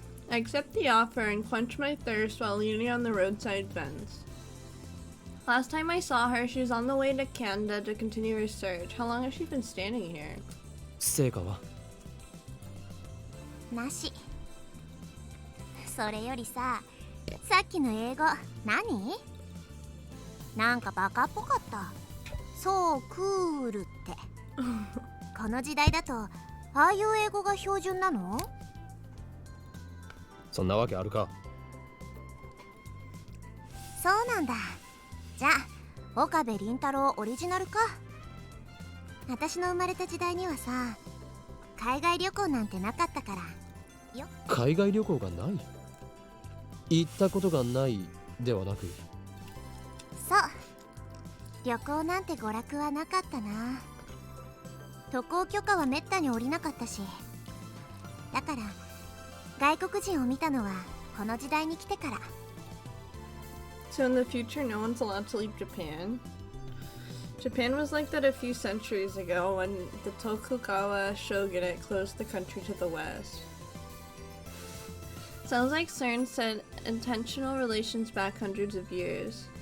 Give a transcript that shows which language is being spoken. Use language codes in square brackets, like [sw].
[en] I accept the offer and quench my thirst while leaning on the roadside fence. Last time I saw her, she was on the way to Canada to continue her search. How long has she been standing here? [ja] 成果は？なし。それよりさ、さっきの英語何？なんかバカっぽかった。そうクールって。この時代だとああいう英語が標準なの？そんなわけあるか。そうなんだ。じゃあ岡部倫太郎オリジナルか。私の生まれた時代にはさ、海外旅行なんてなかったからよ。海外旅行がない？行ったことがないではなく。そう、旅行なんて娯楽はなかったな。渡航許可はめったに下りなかったし、だから外国人を見たのはこの時代に来てから。 [en] So in the future, no one's allowed to leave Japan? Japan was like that a few centuries ago when the Tokugawa shogunate closed the country to the west. Sounds like CERN said intentional relations back hundreds of years.